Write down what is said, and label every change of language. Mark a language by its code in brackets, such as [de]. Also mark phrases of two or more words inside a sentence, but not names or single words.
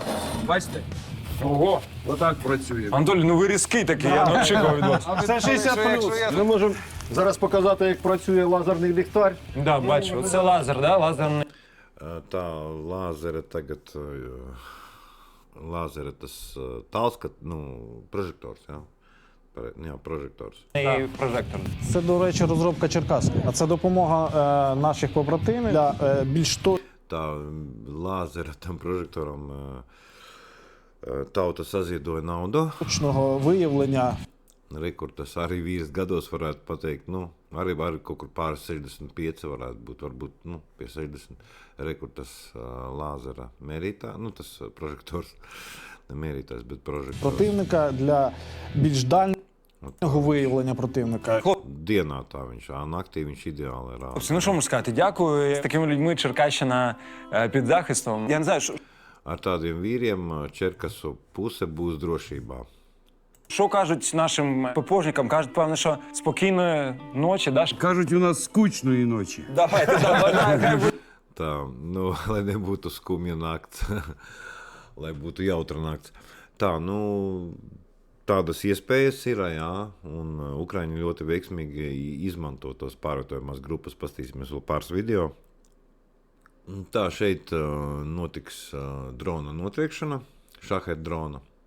[uk] Бачите? Ого, отак працюємо. Анатолій, ну ви різкий такий, я не очікував від вас. це 60+. Ми можемо зараз показати, як працює лазерний ліхтар. Да, бачу, це лазер, да, лазерний. [lv] Tā lāzera tagad, lāzera tas tālskat, prožektors, jā. Jā, prožektors. [uk] І прожектор. Це, до речі, розробка Черкас. А це допомога наших побратимів для більш [lv] tā lāzera tam prožektoram tauta saziedoja naudu. [uk] Точного виявлення [lv] Rekords arī vīrs gados varētu pateikt, nu, arī kaut kur pāri 65 varētu būt, varbūt, nu, pie 60 rekords lāzera mērītā, nu, tas prožektors, ne mērītājs, bet prožektors. [uk] противника для більш дальнього виявлення противника. [lv] Dienā tā viņš, naktī viņš ideāli rāda. [uk] Хлопці, ну що можу сказати? Дякую. З такими людьми Черкащина під захистом. Я не знаю, [lv] Ar tādiem vīriem Čerkasu puse būs drošībā. [uk] що кажуть нашим ППОшникам. Кажуть, певно, що спокійної ночі, да? Кажуть, у нас скучної ночі. Давайте, давай. [lv] Tā, nu, lai nebūtu skumja nakts, lai būtu jautra nakts. Tā, nu, tādas iespējas ir, jā, un Ukraiņi ļoti veiksmīgi izmanto tos pārvietojumās grupas. Pastīsimies vēl pāris video. Tā, šeit notiks drona notriekšana, šahed drona.